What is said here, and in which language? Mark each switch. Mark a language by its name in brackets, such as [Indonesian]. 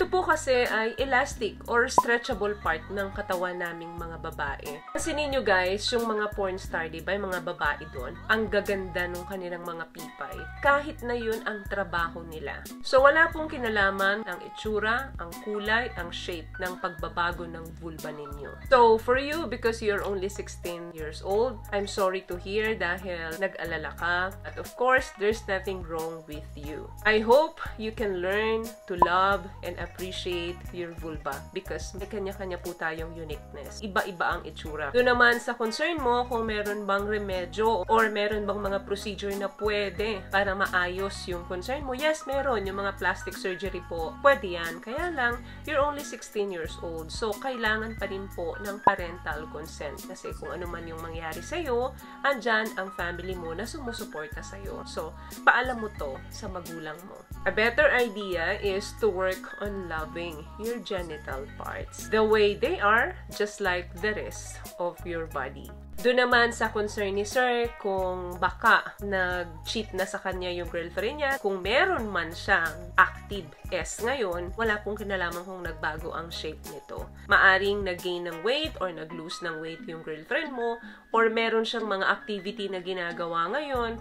[Filipino] Ito po kasi ay elastic or stretchable part ng katawan naming mga babae. Pansinin nyo guys, yung mga porn star, diba, yung mga babae doon, ang gaganda ng kanilang mga pipay. Kahit na yun ang trabaho nila. So wala pong kinalaman ang itsura, ang kulay, ang shape ng pagbabago ng vulva ninyo. [English] So, for you, because you're only 16 years old, I'm sorry to hear [Filipino] dahil nag-alala ka. [English] At of course, there's nothing wrong with you. I hope you can learn to love and appreciate your vulva because [Filipino] may kanya-kanya po tayong [English] uniqueness. [Filipino] Iba-iba ang itsura. Doon naman sa concern mo kung meron bang remedyo or meron bang mga procedure na pwede para maayos yung concern mo. Yes, meron. Yung mga plastic surgery po, pwede yan. Kaya lang, [English] you're only 16 years old. [Filipino] So, kailangan pa rin po ng parental consent. Kasi kung ano man yung mangyari sa'yo, andyan ang family mo na sumusuporta sa'yo. So, paalam mo to sa magulang mo. [English] A better idea is to work on loving your genital parts the way they are, just like the rest of your body. [Filipino] Doon naman sa concern ni Sir, kung baka nag-cheat na sa kanya yung girlfriend niya, kung meron man siyang active S ngayon, wala pong kinalaman kung nagbago ang shape nito. Maaring nag-gain ng weight or nag-lose ng weight yung girlfriend mo, or meron siyang mga activity na ginagawa ngayon.